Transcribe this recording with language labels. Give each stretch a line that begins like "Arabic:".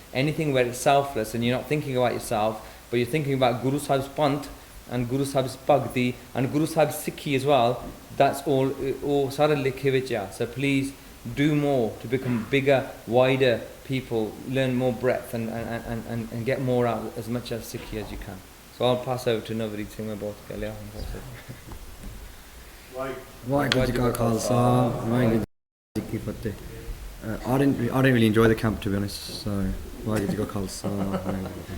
English: Anything where it's selfless and you're not thinking about yourself, but you're thinking about Guru Sahib's Panth and Guru Sahib's Bhakti and Guru Sahib's Sikhi as well, that's all
Punjabi: sara likhe vich hai.
English: So please do more to become bigger, wider people, learn more breadth and get more out as much as Sikhi as you can. So I'll pass over to Navreet Singh.
Punjabi: मैं बहुत कह लिया वाहिगुरू जी का खालसा वाहिगुरू जी की फतेह.
English: I didn't really enjoy the camp, to be honest.
Punjabi: So Waheguru ji का खालसा.